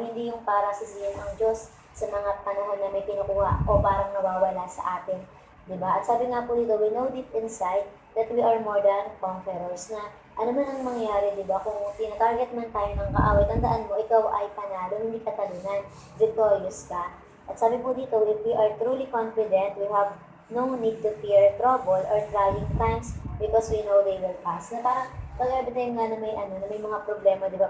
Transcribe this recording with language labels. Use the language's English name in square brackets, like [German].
[Filipino] Hindi yung para sisihin ang Diyos sa mga panahon na may kinukuha o parang nawawala sa atin, di ba? At sabi nga po dito, [English] we know deep inside that we are more than conquerors, [Filipino] na ano man ang mangyari, di ba? Kung tinatarget man tayo ng kaaway, tandaan mo, ikaw ay panalo, hindi ka talunan, victorious ka. At sabi po dito, [English] if we are truly confident, we have no need to fear trouble or trying times because we know they will pass. [Filipino] Na parang pag every time nga na may mga problema, di ba?